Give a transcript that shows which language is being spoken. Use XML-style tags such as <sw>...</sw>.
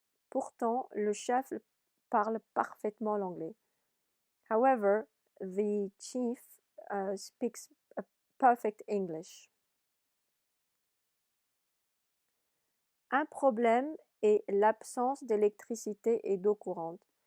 <fr>Pourtant, le chef parle parfaitement l'anglais.</fr> <en>However, the chief speaks a perfect English.</en> <fr>Un problème est l'absence d'électricité et d'eau courante.</fr>